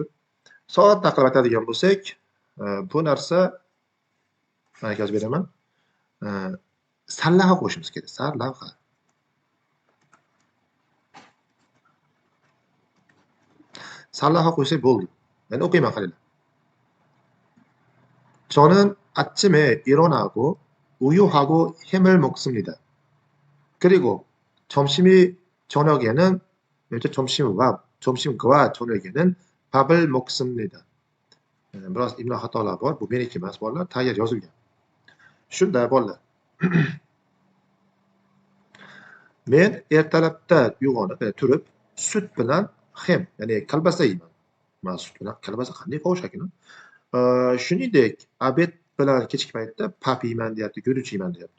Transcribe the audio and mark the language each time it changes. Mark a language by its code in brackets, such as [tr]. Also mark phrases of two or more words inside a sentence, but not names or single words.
[uz] Sodda qilib aytadigan bo'lsak, bu narsa mana yozib beraman. Sarlavha qo'shimiz kerak. Sarlavha. Sarlavha qo'ysak bo'ldi. Men o'qiyman, qaranglar. [ko] 저는 아침에 일어나고 우유하고 햄을 먹습니다. 그리고 저녁에는 점심과 저녁에는 밥을 먹습니다. [uz] biroz imlo xatolar bor. Bu meniki emas, bolalar. Tayyor yozilgan. Shunda bolalar. Men ertalabda uyg'onib, turib, sut bilan hem, ya'ni kolbasa yeyman. Men sut bilan kolbasa qanday qovush ekan? Shuningdek, obed bilan kechki paytda pap yeyman deyapti, guruch yeyman deyapti.